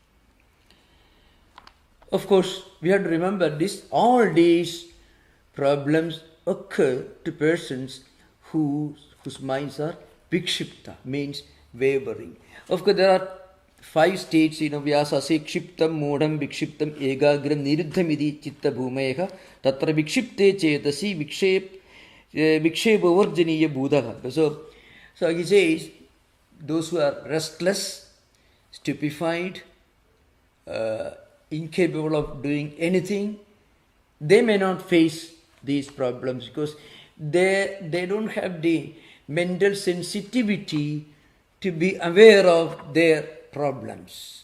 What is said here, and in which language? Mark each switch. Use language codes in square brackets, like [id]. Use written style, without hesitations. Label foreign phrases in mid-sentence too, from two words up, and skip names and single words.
[en] Of course, we have to remember this. All these problems occur to persons whose minds are vikshipta, means wavering. Of course, there are 5 states, Vyasa says, [sa] क्षिप्तं, मूढं, विक्षिप्तं, एकाग्रं, निरुद्धम् इति चित्तभूमयः, तत्र विक्षिप्ते चेतसि विक्षेपवर्जनीय बुद्धा. [en] So he says, those who are restless, stupefied, incapable of doing anything, they may not face these problems because they don't have the mental sensitivity to be aware of their problems.